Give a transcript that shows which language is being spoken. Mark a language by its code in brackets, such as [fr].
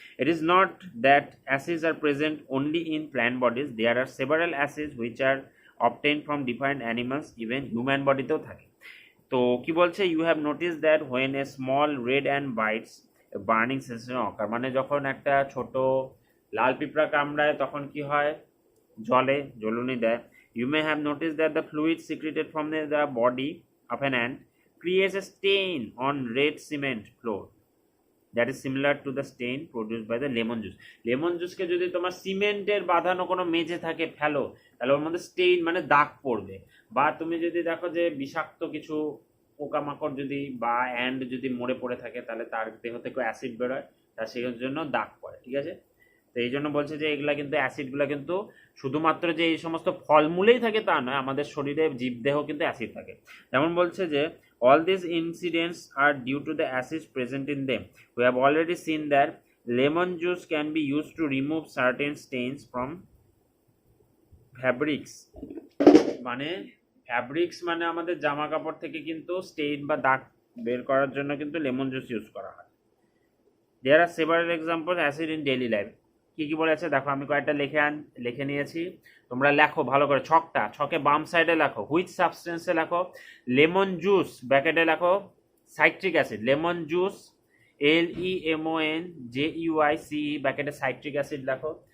[en] It is not that acids are present only in plant bodies, there are several acids which are obtained from different animals, even human বডিতেও থাকে। [bn] তো কি বলছে, [en] you have notice that when a small red ant bites burning sensation occur, [bn] মানে যখন একটা ছোট লাল পিঁপড়া কামড়ায় তখন কি হয়, জলে জ্বলুনি দেয়। [en] You may have notice that the fluid secreted from the body of an ant creates a stain on red cement floor that is similar to the stain produced by the lemon juice. [bn] Lemon জুসকে যদি তোমার সিমেন্টের বাঁধানো কোনো মেঝে থাকে ফেলো, তাহলে ওর মধ্যে Steyn মানে দাগ পড়বে। বা তুমি যদি দেখো যে বিষাক্ত কিছু পোকামাকড় যদি বা অ্যান্ড যদি মরে পড়ে থাকে, তাহলে তার দেহ থেকে অ্যাসিড বেরোয়, তার সেই জন্য দাগ পড়ে। ঠিক আছে, তো এই জন্য বলছে যে এগুলা কিন্তু অ্যাসিডগুলো কিন্তু শুধুমাত্র যে এই সমস্ত ফলমূলেই থাকে তা নয়, আমাদের শরীরে জীবদেহ কিন্তু অ্যাসিড থাকে। যেমন বলছে যে [en] all these incidents are due to the acids present in them. We have already seen that lemon juice can be used to remove certain stains from fabrics. [bn] মানে ফ্যাব্রিক্স মানে আমাদের জামা কাপড় থেকে কিন্তু স্টেইন বা দাগ বের করার জন্য কিন্তু লেমন জুস ইউজ করা হয়। [en] There are several example acid in daily life. [bn] কী কী বলেছে দেখো, আমি কয়েকটা লিখে নিয়েছি, তোমরা লেখো ভালো করে। ছকে বাম সাইডে লেখো হুইচ সাবস্টেন্সে লেখো, লেমন জুস ব্র্যাকেটে লেখো citric acid, lemon juice LEMONJUICE ব্র্যাকেটে সাইট্রিক অ্যাসিড লেখো।